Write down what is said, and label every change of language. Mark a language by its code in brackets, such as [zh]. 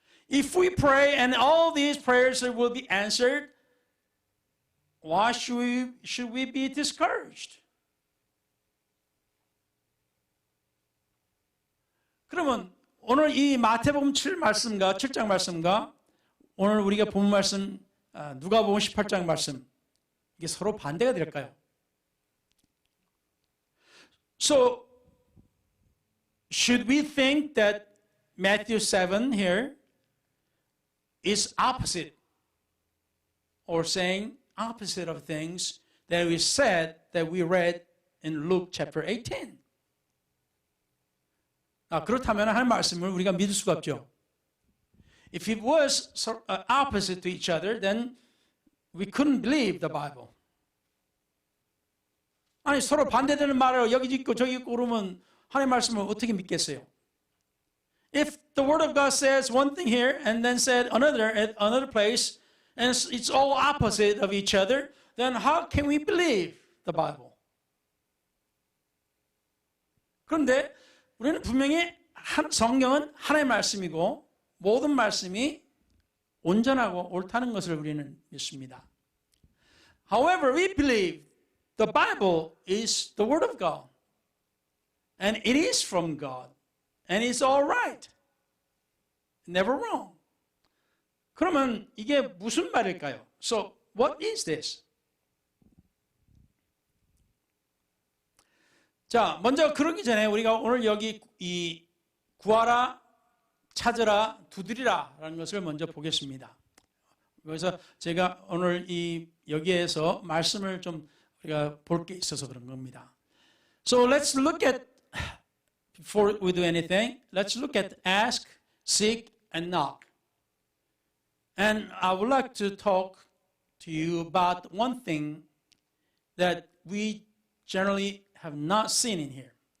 [en] If we pray and all these prayers will be answered, why should we be discouraged? [ko] 그러면 오늘 이 마태복음 7장 말씀과 오늘 우리가 본 말씀 누가복음 18장 말씀 이게 서로 반대가 될까요? [en] So should we think that Matthew 7 here is opposite or saying opposite of things that we said that we read in Luke chapter 18? [ko] 그렇다면 하나님 말씀을 우리가 믿을 수가 없죠. [en] If it was opposite to each other, then we couldn't believe the Bible. [ko] 아니 서로 반대되는 말을 여기 있고 저기 있고 그러면 하나님 말씀을 어떻게 믿겠어요? [en] If the Word of God says one thing here and then said another at another place, and it's all opposite of each other, then how can we believe the Bible? [ko] 그런데 우리는 분명히 성경은 하나님의 말씀이고 모든 말씀이 온전하고 옳다는 것을 우리는 믿습니다. [en] However, we believe the Bible is the Word of God. And it is from God. And it's all right. Never wrong. [ko] 그러면 이게 무슨 말일까요? [en] So, what is this? [ko] 자, 먼저 그러기 전에 우리가 오늘 여기 이 구하라, 찾으라, 두드리라 라는 것을 먼저 보겠습니다. 그래서 제가 오늘 여기에서 말씀을 좀 우리가 볼 게 있어서 그런 겁니다. [en] So let's look at, before we do anything, let's look at ask, seek, and knock. And I would like to talk to you about one thing that we generally have not seen in here.